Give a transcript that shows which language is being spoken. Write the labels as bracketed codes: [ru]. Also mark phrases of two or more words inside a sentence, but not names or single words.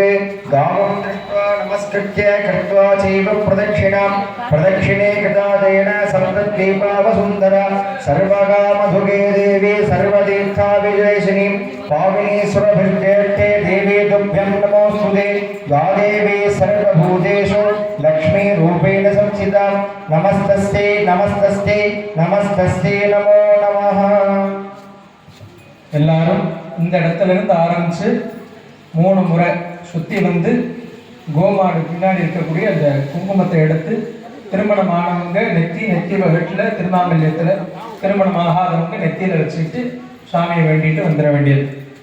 [sa] गावं दृष्ट्वा नमस्कृत्य कृत्वा चैव प्रदक्षिणां प्रदक्षिणे कृतादेन सप्तद्वीपावसुन्दरा सर्वकामधुगे देवी सर्वतीर्थाभिजयशिनीं पाविनीश्वरभिर्जेष्ठे देवी तुभ्यं नमोऽस्तुते. या देवी सर्वभूतेषु लक्ष्मीरूपेण संस्थिता. नमस्तस्यै नमस्तस्यै नमस्तस्यै नमो नमः. [ta] எல்லாரும் இந்த இடத்துல இருந்து ஆரம்பிச்சு 3 முறை சுத்தி வந்து கோமாடு பின்னாடி இருக்கக்கூடிய அந்த குங்குமத்தை எடுத்து திருமணமானவங்க நெத்தி வகட்டில் திருமாங்கல்யத்தில் திருமணம் ஆகாதவங்க நெத்தியில் வச்சுட்டு சாமியை வேண்டிட்டு வந்துட வேண்டியது.